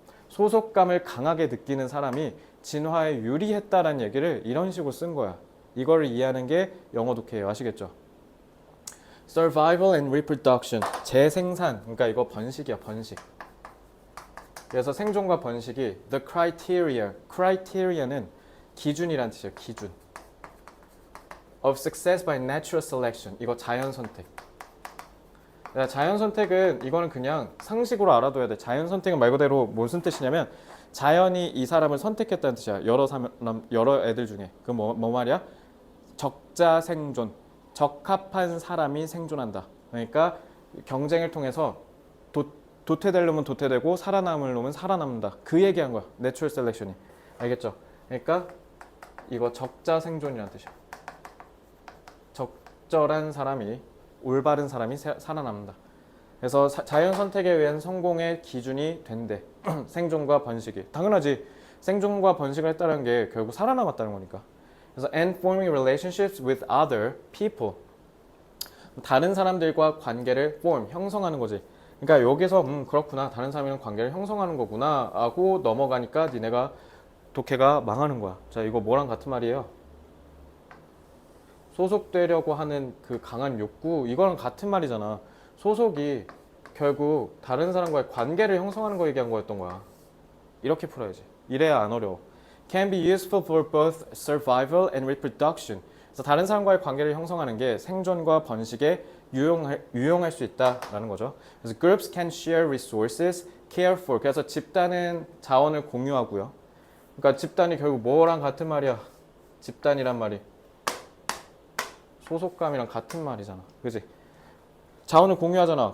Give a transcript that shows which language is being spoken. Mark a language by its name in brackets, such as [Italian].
[Korean] 소속감을 강하게 느끼는 사람이 진화에 유리했다라는 얘기를 이런 식으로 쓴 거야. 이걸 이해하는 게 영어 독해예요. 아시겠죠? [English] Survival and reproduction. [Korean] 재생산. 그러니까 이거 번식이야, 번식. 그래서 생존과 번식이 [English] the criteria. [Korean] criteria는 기준이란 뜻이에요. 기준. [English] of success by natural selection. [Korean] 이거 자연 선택. 자연 선택은 이거는 그냥 상식으로 알아둬야 돼. 자연 선택은 말 그대로 무슨 뜻이냐면 자연이 이 사람을 선택했다는 뜻이야. 여러 애들 중에. 그 뭐 말이야? 적자 생존. 적합한 사람이 생존한다. 그러니까 경쟁을 통해서 도태될 놈은 도태되고 살아남을 놈은 살아남는다. 그 얘기한 거야. 내추럴 셀렉션이. 알겠죠? 그러니까 이거 적자 생존이라는 뜻이야. 적절한 사람이, 올바른 사람이 살아남는다. 그래서 자연 선택에 의한 성공의 기준이 된대. 생존과 번식이. 당연하지. 생존과 번식을 했다는 게 결국 살아남았다는 거니까. 그래서 [English] and forming relationships with other people. [Korean] 다른 사람들과 관계를 form, 형성하는 거지. 그러니까 여기서 그렇구나. 다른 사람이랑 관계를 형성하는 거구나 하고 넘어가니까 니네가 독해가 망하는 거야. 자, 이거 뭐랑 같은 말이에요? 소속되려고 하는 그 강한 욕구, 이거랑 같은 말이잖아. 소속이 결국 다른 사람과의 관계를 형성하는 거 얘기한 거였던 거야. 이렇게 풀어야지. 이래야 안 어려워. [English] Can be useful for both survival and reproduction. [Korean] 그래서 다른 사람과의 관계를 형성하는 게 생존과 번식에 유용할 수 있다라는 거죠. 그래서 [English] groups can share resources, care for. [Korean] 그래서 집단은 자원을 공유하고요. 그러니까 집단이 결국 뭐랑 같은 말이야? 집단이란 말이 소속감이랑 같은 말이잖아. 그지? 자원을 공유하잖아.